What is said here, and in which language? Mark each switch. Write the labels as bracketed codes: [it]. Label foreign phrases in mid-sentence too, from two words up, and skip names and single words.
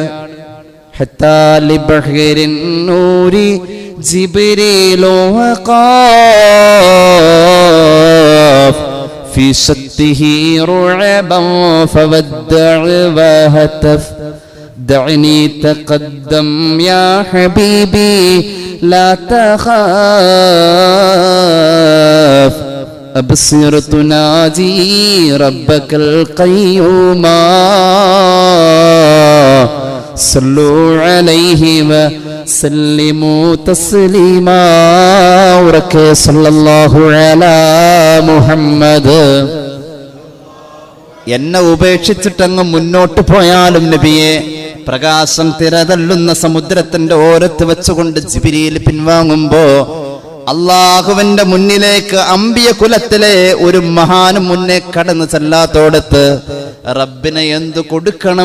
[ar] حتى لبحر النور جبريل وقف في شطه رعبا فودع وهتف دعني تقدم يا حبيبي لا തഖാഫ് أبصر تناجي ربك القيوم صلوا عليه وسلموا تسليما صلى الله على محمد. [ml] എന്നെ ഉപേക്ഷിച്ചിട്ടങ്ങ് മുന്നോട്ട് പോയാലും നബിയെ, പ്രകാശം തിരതള്ളുന്ന സമുദ്രത്തിന്റെ ഓരത്ത് വെച്ചുകൊണ്ട് ജിബ്രീൽ പിൻവാങ്ങുമ്പോ അള്ളാഹുവിന്റെ മുന്നിലേക്ക് അമ്പിയ കുലത്തിലെ ഒരു മഹാനും മുന്നേ കടന്നു ചെല്ലാത്തോടത്ത് റബ്ബിനെ എന്തു കൊടുക്കണം?